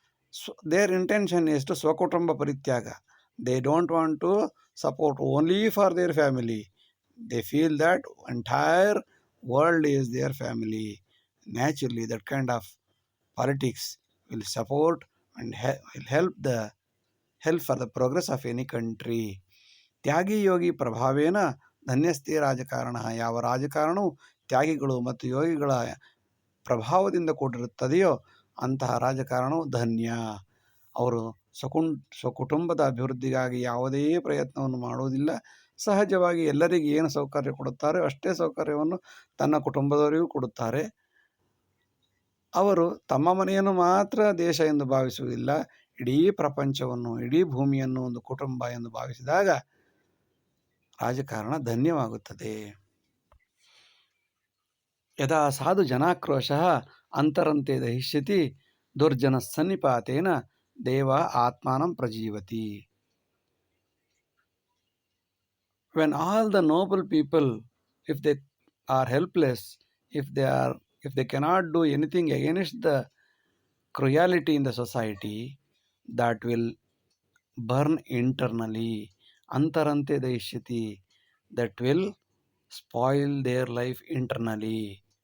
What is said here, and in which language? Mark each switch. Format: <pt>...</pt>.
<en>So their intention is to Swakutumba Parityaga. They don't want to support only for their family. They feel that entire world is their family. Naturally, that kind of politics will support and will help for the progress of any country.</en> <sa>ತ್ಯಾಗಿ ಯೋಗಿ ಪ್ರಭಾವೇನ ಧನ್ಯಸ್ತಿ ರಾಜಕಾರಣ.</sa> <kn>ಯಾವ ರಾಜಕಾರಣವು ತ್ಯಾಗಿಗಳು ಮತ್ತು ಯೋಗಿಗಳ ಪ್ರಭಾವದಿಂದ ಕೂಡಿರುತ್ತದೆಯೋ ಅಂತಹ ರಾಜಕಾರಣವು ಧನ್ಯ. ಅವರು ಸ್ವಕುಟುಂಬದ ಅಭಿವೃದ್ಧಿಗಾಗಿ ಯಾವುದೇ ಪ್ರಯತ್ನವನ್ನು ಮಾಡುವುದಿಲ್ಲ. ಸಹಜವಾಗಿ ಎಲ್ಲರಿಗೆ ಏನು ಸೌಕರ್ಯ ಕೊಡುತ್ತಾರೋ ಅಷ್ಟೇ ಸೌಕರ್ಯವನ್ನು ತನ್ನ ಕುಟುಂಬದವರಿಗೂ ಕೊಡುತ್ತಾರೆ. ಅವರು ತಮ್ಮ ಮನೆಯನ್ನು ಮಾತ್ರ ದೇಶ ಎಂದು ಭಾವಿಸುವುದಿಲ್ಲ. ಇಡೀ ಪ್ರಪಂಚವನ್ನು, ಇಡೀ ಭೂಮಿಯನ್ನು ಒಂದು ಕುಟುಂಬ ಎಂದು ಭಾವಿಸಿದಾಗ ರಾಜಕಾರಣ ಧನ್ಯವಾಗುತ್ತದೆ.</kn> <sa>ಯದಾ ಸಾಧು ಜನಾಕ್ರೋಶಃ ಅಂತರಂತೆ ದಹಿಷ್ಯತಿ ದುರ್ಜನ ಸನ್ನಿಪಾತೇನ ದೇವ ಆತ್ಮಾನಂ ಪ್ರಜೀವತಿ.</sa> <en>When all the noble people, if they are helpless, if they cannot do anything against the cruelty in the society, that will burn internally.</en> <sa>Antarante daishyati,</sa> <en>that will spoil their life internally.</en>